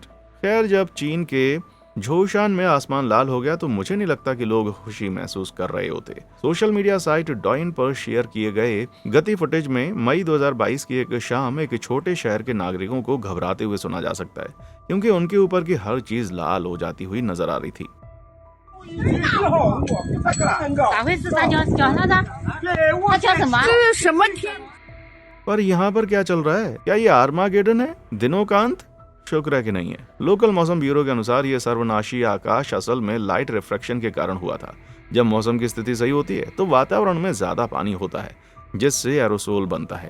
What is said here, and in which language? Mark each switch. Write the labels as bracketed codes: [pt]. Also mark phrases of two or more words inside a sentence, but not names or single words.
[hi] खैर, जब चीन के झोशान में आसमान लाल हो गया तो मुझे नहीं लगता कि लोग खुशी महसूस कर रहे होते। सोशल मीडिया साइट डॉइन पर शेयर किए गए गति फुटेज में मई 2022 की एक शाम एक छोटे शहर के नागरिकों को घबराते हुए सुना जा सकता है, क्योंकि उनके ऊपर की हर चीज लाल हो जाती हुई नजर आ रही थी। [zh] 咋回事？他叫啥的？他叫什么？这是什么天？ [hi] पर यहाँ पर क्या चल रहा है? क्या ये आर्मागेडन है? दिनों का अंत? शुक्र है कि नहीं है। लोकल मौसम ब्यूरो के अनुसार ये सर्वनाशी आकाश असल में [en] light refraction [hi] के कारण हुआ था। जब मौसम की स्थिति सही होती है तो वातावरण में ज्यादा पानी होता है, जिससे एरोसोल बनता है।